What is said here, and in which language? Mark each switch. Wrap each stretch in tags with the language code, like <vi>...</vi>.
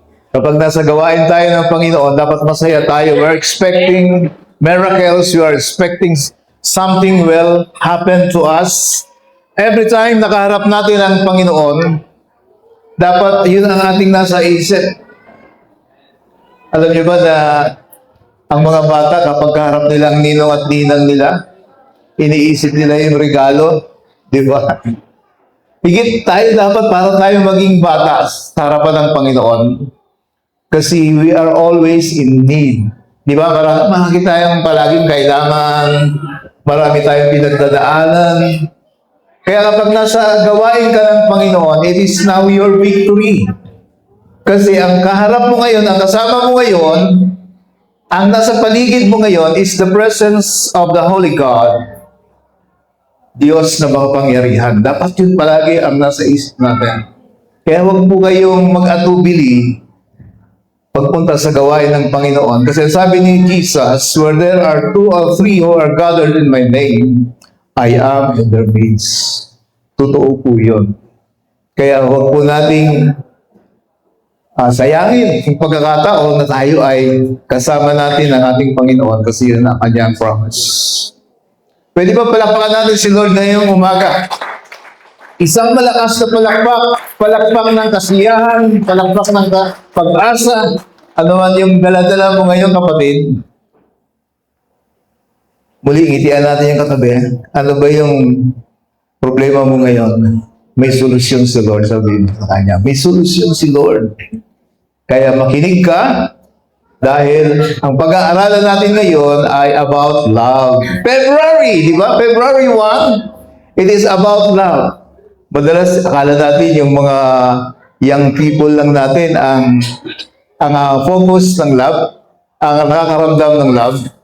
<tl>Kapag nasa gawain tayo ng Panginoon, dapat masaya tayo.</tl> <en>We're expecting miracles. We are expecting something will happen to us. Every time</en> <tl>nakaharap natin ang Panginoon, dapat yun ang ating nasa isip. Alam niyo ba na ang mga bata kapag kaharap nila ang ninong at ninang nila, iniisip nila yung regalo, di ba? Higit tayo dapat para tayo maging bata sa harapan ng Panginoon.</tl> <en>Kasi we are always in need.</en> <tl>Di ba? Marami tayong palaging kailangan, marami tayong pinagdadaanan. Kaya kapag nasa gawain ka ng Panginoon,</tl> <en>it is now your victory.</en> <tl>Kasi ang kaharap mo ngayon, ang kasama mo ngayon, ang nasa paligid mo ngayon</tl> <en>is the presence of the Holy God.</en> <tl>Diyos na makapangyarihan. Dapat yun palagi ang nasa isip natin. Kaya huwag po kayong mag-atubili pagpunta sa gawain ng Panginoon. Kasi sabi ni</tl> <en>Jesus, where there are 2 or 3 who are gathered in my name, I am in their midst.</en> <tl>Totoo po yun. Kaya huwag po nating sayangin yung pagkakataon na tayo ay kasama natin ang ating Panginoon kasi yun ang kanyang promise. Pwede ba palakpakan natin si Lord ngayong umaga? Isang malakas na palakpak ng kasiyahan, palakpak ng pag-asa. Ano man yung dala-dala mo ngayon, kapatid? Muli, ngitian natin yung katabi. Ano ba yung problema mo ngayon? May solusyon si Lord, sabihin mo sa kanya. May solusyon si Lord. Kaya makinig ka, dahil ang pag-aaralan natin ngayon ay</tl> <en>about love.</en> <tl>February, di ba?</tl> <en>February 1, it is about love.</en> <tl>Madalas akala natin yung mga young people lang natin ang focus ng love, ang nakakaramdam ng love.</tl>